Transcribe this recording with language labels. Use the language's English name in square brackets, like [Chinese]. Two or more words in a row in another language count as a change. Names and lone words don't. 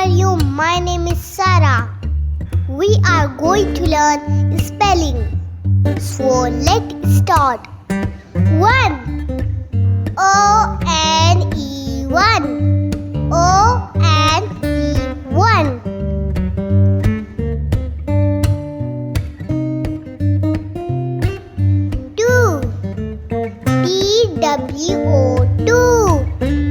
[English] my name is Sarah. We are going to learn spelling. So let's start. 1. O-N-E 1. O-N-E 1. 2. T-W-O 2.